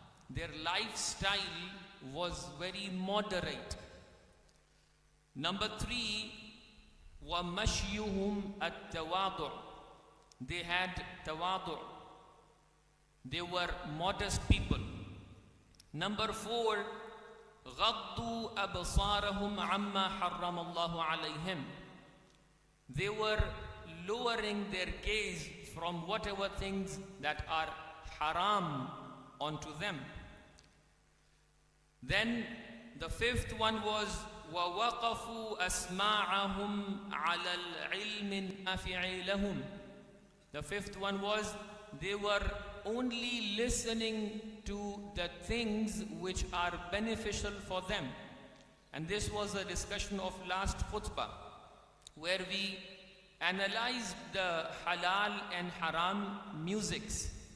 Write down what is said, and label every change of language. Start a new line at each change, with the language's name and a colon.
English: Their lifestyle was very moderate. Number three,
Arabic: وَمَشْيُهُمْ التَّوَاضُعُ.
English: They had tawadu'. They were modest people. Number four,
Arabic: غَضُّوا أَبْصَارَهُمْ عَمَّا حَرَّمَ اللَّهُ عَلَيْهِمْ.
English: They were lowering their gaze from whatever things that are haram onto them. Then the fifth one was
Arabic: وَوَقَفُوا أَسْمَاعَهُمْ عَلَى الْعِلْمِ النَّافِعِ لَهُمْ.
English: The fifth one was they were only listening to the things which are beneficial for them. And this was a discussion of last khutbah, where we analyzed the halal and haram musics.